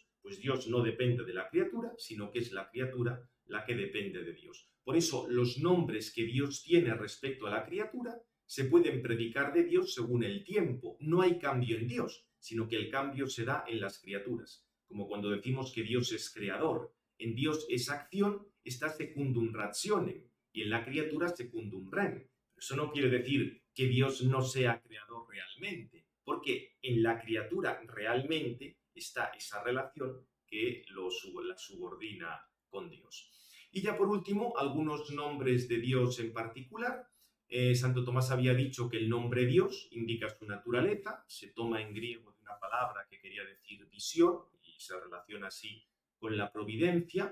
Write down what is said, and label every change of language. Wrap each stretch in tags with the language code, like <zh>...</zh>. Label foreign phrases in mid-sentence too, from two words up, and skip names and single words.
<es>Pues Dios no depende de la criatura, sino que es la criatura la que depende de Dios. Por eso los nombres que Dios tiene respecto a la criatura se pueden predicar de Dios según el tiempo. No hay cambio en Dios, sino que el cambio se da en las criaturas. Como cuando decimos que Dios es creador. En Dios esa acción está</es> <la>secundum rationem</la> <es>y en la criatura</es> <la>secundum rem.</la> <es>Eso no quiere decir que Dios no sea creador realmente, porque en la criatura realmente está esa relación que la subordina con Dios. Y ya por último, algunos nombres de Dios en particular. Santo Tomás había dicho que el nombre Dios indica su naturaleza, se toma en griego de una palabra que quería decir visión y se relaciona así con la providencia.</es>